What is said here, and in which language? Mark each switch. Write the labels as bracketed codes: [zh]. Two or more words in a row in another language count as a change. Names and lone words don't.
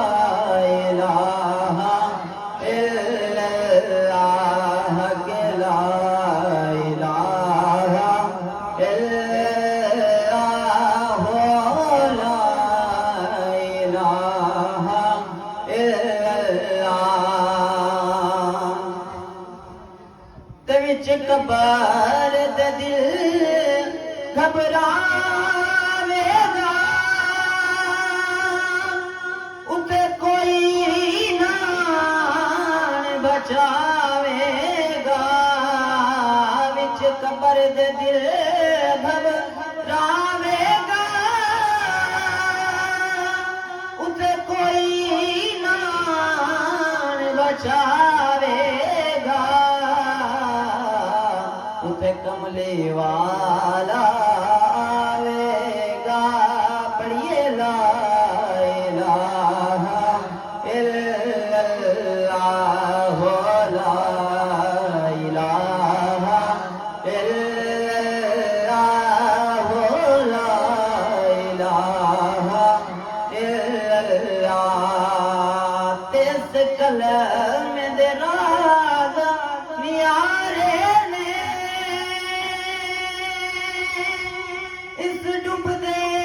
[ar] إله إلا الله کہ لا إله إلا الله لا إله إلا الله [pa] تے وچ قبر دے دل گھبراویگا اتے کوئی نان بچاویگا وچ قبر دے دل گھبراویگا اتے کوئی نان بچاویگا اتے کملے والا آویگا پڑھیے [ar] لا إله إلا الله لا إله إلا الله لا إله إلا الله [pa] تس کلم دے راز نیارے نے اس ڈبدے